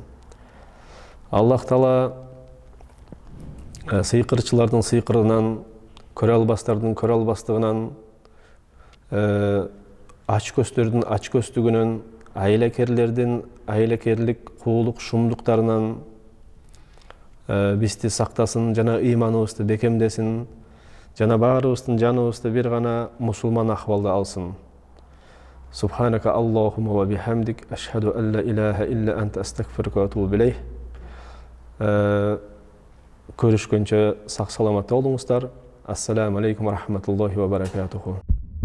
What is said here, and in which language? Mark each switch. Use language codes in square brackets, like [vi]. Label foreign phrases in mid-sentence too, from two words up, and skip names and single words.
[ky] Аллах Таала сыйкырчылардын сыйкырынан, көрө албастардын көрө албастыгынан, ач көздөрдүн ач көздүгүнөн, айлакерлердин айлакерлик куулук шумдуктарынан бизди сактасын жана ыйманыбызды бекемдесин, жана баарыбыздын жаныбызды бир гана мусулман акыбалда алсын. [ar] سبحانك اللهم وبحمدك، أشهد أن لا إله إلا أنت، أستغفرك وأتوب إليك. [ky] Көрүшкөнчө сак саламатта болуңуздар. [ar] السلام عليكم ورحمة الله وبركاته.